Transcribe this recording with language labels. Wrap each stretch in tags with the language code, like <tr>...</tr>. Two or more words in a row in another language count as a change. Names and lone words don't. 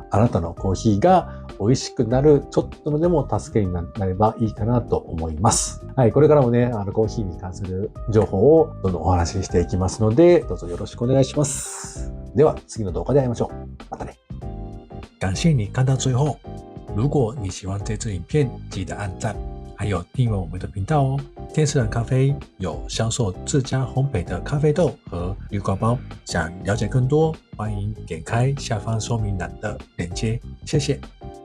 <ja>あなたのコーヒーが美味しくなるちょっとのでも助けになればいいかなと思います。はい、これからもね、コーヒーに関する情報をどんどんお話ししていきますので、どうぞよろしくお願いします。では、次の動画で会いましょう。またね。</ja> <zh>感謝你看到最後。如果你喜歡這支影片，記得按讚，還有訂閱我們的頻道哦。天使藍咖啡有銷售自家烘焙的咖啡豆和濾掛包，想了解更多，歡迎點開下方說明欄的鏈接。謝謝。</zh>